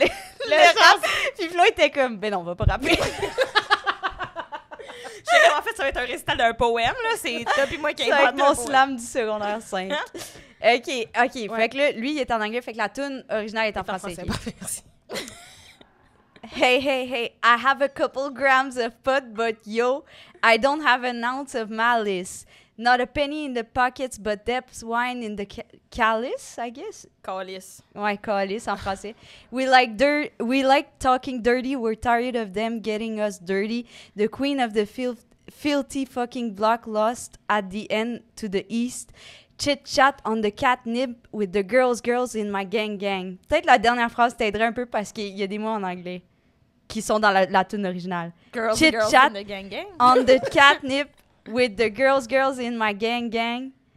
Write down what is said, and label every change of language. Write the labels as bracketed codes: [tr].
[fr] Le rap. Puis Flo était comme, ben non, on va pas rapper. En fait, ça va être un récital d'un poème, là. C'est toi puis moi qui Ça va être invente mon le poème. slam du secondaire 5. OK. Fait que là, lui, il est en anglais, fait que la tune originale est en français. ok. Parfait, merci. [en] Hey, I have a couple grams of pot, but yo, I don't have an ounce of malice. Not a penny in the pockets, but depths wine in the calice, I guess. [fr] Calice. Ouais, calice en français. [en] We like talking dirty. We're tired of them getting us dirty. The queen of the filthy fucking block lost at the end to the east. Chit-chat on the catnip with the girls in my gang. [fr] Peut-être la dernière phrase t'aiderait un peu parce qu'il y a des mots en anglais qui sont dans la tune originale. [en] Girls Chit-chat in the gang. on the catnip with the girls in my gang.